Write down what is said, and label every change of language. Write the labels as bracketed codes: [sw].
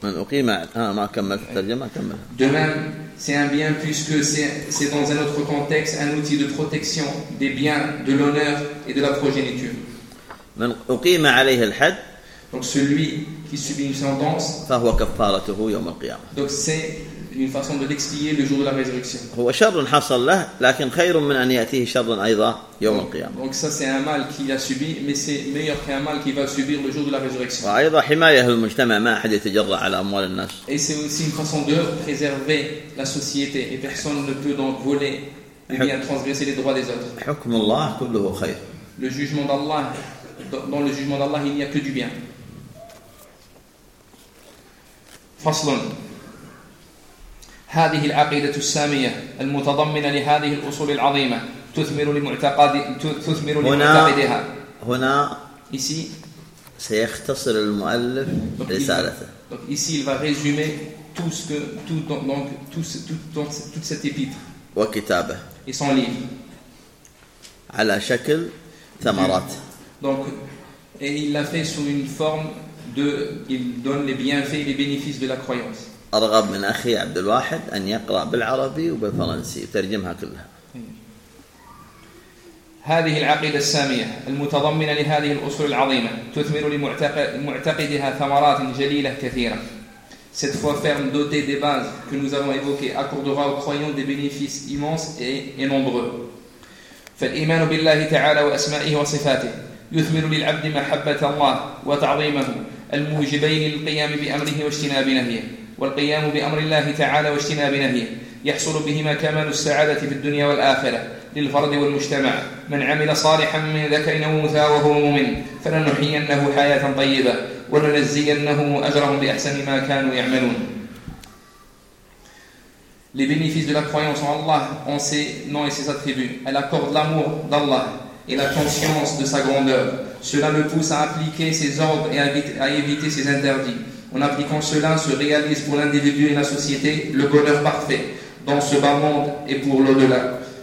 [fr] De même, c'est un bien puisque c'est dans un autre contexte un outil de protection des biens, de l'honneur et de la progéniture. [ar] من أقيم عليه الحد [fr] donc celui qui subit une sentence [ar] فهو كفارته يوم القيامة [fr] donc c'est une façon de l'expier le jour de la résurrection. [ar] هو شر حصل له لكن خير من ان ياتيه شر ايضا يوم القيامه. [fr] Donc ça c'est un mal qu'il a subi mais c'est meilleur qu'un mal qu'il va subir le jour de la résurrection. [ar] وايضا حمايه المجتمع ما احد يتجرع على اموال الناس. [fr] Et c'est aussi une façon de préserver la société et personne ne peut donc voler ou bien transgresser les droits des autres. [ar] حكم الله كله خير. [fr] Le jugement d'Allah, dans le jugement d'Allah il n'y a que du bien. [ar] فصل هذه العقيدة السامية المتضمنة لهذه الأصول العظيمة تثمر لمعتقد تثمر لمعتقدها هنا [fr] ici [ar] سيختصر المؤلف رسالته [fr] donc ici il va résumer tout ce que tout donc tout tout donc toute cette épître [ar] وكتابه [fr] et son livre [ar] على شكل ثمرات [fr] donc et il l'a fait sous une forme de il donne les bienfaits et les bénéfices de la croyance. [ar] أرغب من أخي عبد الواحد أن يقرأ بالعربي وبالفرنسي ترجمها كلها. هذه العقيدة السامية المتضمنة لهذه الأصول العظيمة تثمر لمعتقدها ثمرات جليلة كثيرة. [fr] Cette foi ferme dotée des bases que nous avons évoquées accordera aux croyants des bénéfices immenses et nombreux. [ar] فالإيمان بالله تعالى وأسمائه وصفاته يثمر للعبد محبة الله وتعظيمه الموجبين للقيام بأمره واجتناب نهيه. والقيام بأمر الله تعالى واجتناب نهيه يحصل بهما كمال السعادة في الدنيا والآخرة للفرد والمجتمع من عمل صالحا من ذكر أو أنثى وهو مؤمن فلنحيينه حياة طيبة ولنجزينه أجرهم بأحسن ما كانوا يعملون. [fr] Les bénéfices de la croyance en Allah ont ses noms et ses attributs. Elle accorde l'amour d'Allah et la conscience de sa grandeur. Cela le pousse à appliquer ses ordres et à éviter ses interdits. En appliquant cela, se réalise pour l'individu et la société le bonheur parfait dans ce bas monde et pour l'au-delà.